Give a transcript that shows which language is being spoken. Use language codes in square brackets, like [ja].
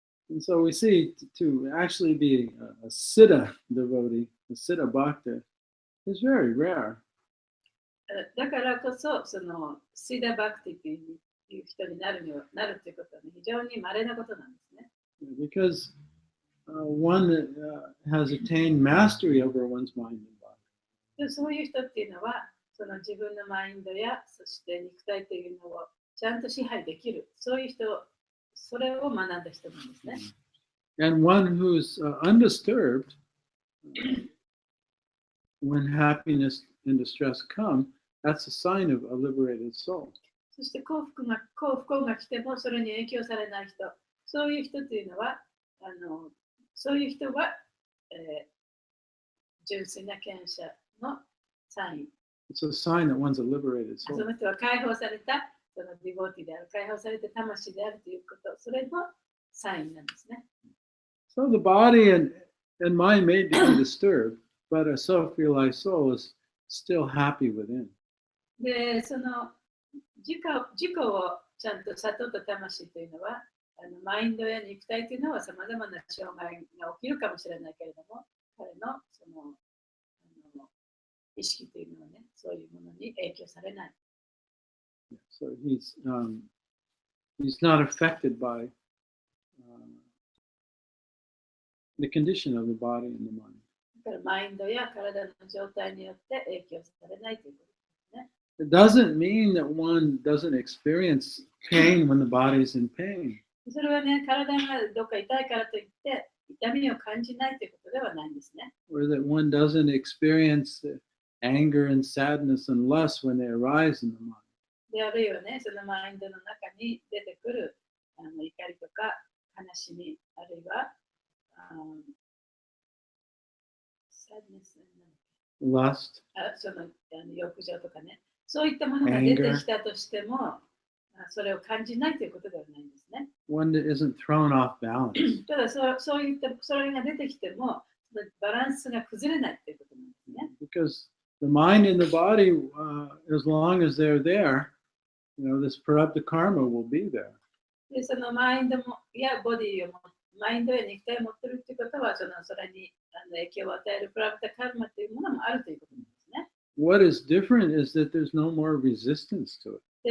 [en] And so we see to actually be a siddha devotee, a siddha bhakta, is very rare. [ja] だからこそ、そのシダバクティという人になるということは、ね、非常に稀なことなんですね。 [en] Because one has attained mastery over one's mind and body. [ja] でそういう人っていうのは、その自分のマインドや、そして肉体というのをちゃんと支配できる、そういう人、それを学んだ人なんですね。 [en] And one who's undisturbed, when happiness and distress come, that's a sign of a liberated soul. [ja] そして幸福不幸が来てもそれに影響されない人、そういう人というのは、そういう人は、純粋な権者のサイン。 [en] It's a sign that one's a liberated [ja] そ [en] soul. [ja] の人は解放された、そのディボーティである、解放された魂であるということ、それのサインなんですね。 [en] So the body and mind may be disturbed, but a self-realized soul is still happy within. [ja] で、その自己をちゃんと悟った魂というのは、マインドや肉体というのはさまざまな障害が起きるかもしれないけれども、彼のその意識というのはね、そういうものに影響されない。 [en] So he's not affected by the condition of the body and the mind. [ja] だからマインドや体の状態によって影響されないということですね。 [en] It doesn't mean that one doesn't experience pain when the body's in pain. [ja] それはね、体がどっか痛いからといって痛みを感じないということではないんですね。 [en] Or that one doesn't experience anger and sadness and lust when they arise in the mind. [ja] で、あるいはね、そのマインドの中に出てくる怒りとか悲しみ、あるいはsadness、 [en] Lust, [ja] その欲情とかね、そういったものが出てきたとしても、それを感じないということではないんですね。 [en] one that isn't thrown off balance. [ja] ただそういったそれが出てきても、バランスが崩れないということなんですね。 [en] Because the mind and the body, as long as they're there, this corrupted karma will be there. [ja] で、そのマインドやボディをマインドや肉体を持っているということは、それに影響を与えるプラプタカルマというものもあるということなんですね。 [en] What is different is that there's no more resistance to it.